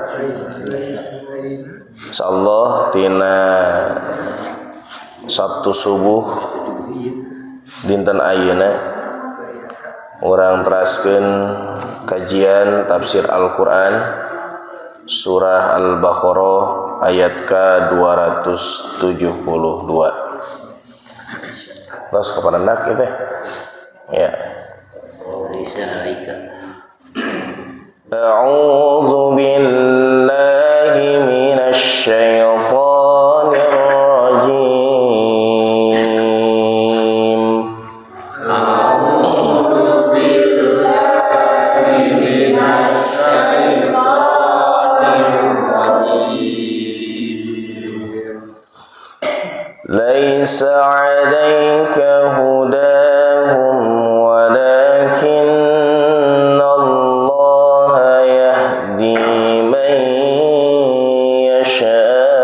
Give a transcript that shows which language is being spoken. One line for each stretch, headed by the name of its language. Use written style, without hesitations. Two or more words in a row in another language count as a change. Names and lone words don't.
Sundanese: Insyaallah tina Sabtu subuh dinten ayeuna urang teraskeun kajian tafsir Al-Qur'an surah Al-Baqarah ayat ke-272. Terus kepada nak itu ya.
Arabic: أعوذ بالله من الشيطان الرجيم. أعوذ بالله من الشيطان الرجيم. ليس عليك هداهم ولكن الله يهدي من يشاء.